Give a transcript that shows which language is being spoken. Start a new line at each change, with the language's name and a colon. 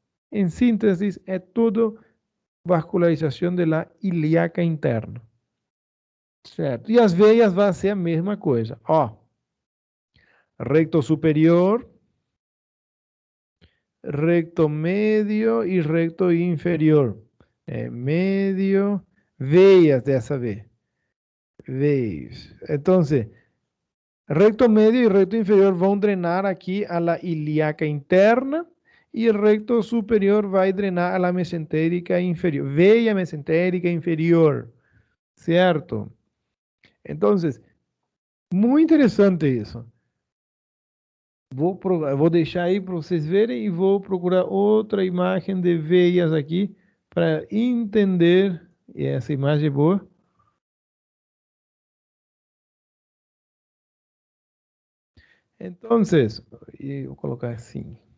Spanish: En síntesis,
Portuguese: é tudo vascularização
Spanish: de la ilíaca interna.
Portuguese: Certo? E as veias vai ser a mesma coisa.
Spanish: Ó, recto superior, recto medio y recto inferior.
Portuguese: Medio, veias dessa vez. Veias.
Spanish: Entonces, recto medio y recto inferior
Portuguese: vão drenar
Spanish: aquí a la ilíaca interna y el recto superior va a drenar a la mesentérica inferior.
Portuguese: Veia mesentérica inferior.
Spanish: ¿Cierto? Entonces, muy interesante isso.
Portuguese: Vou deixar aí para vocês verem e vou procurar outra imagem de veias aqui para entender. E essa imagem é boa. Então, vou colocar assim.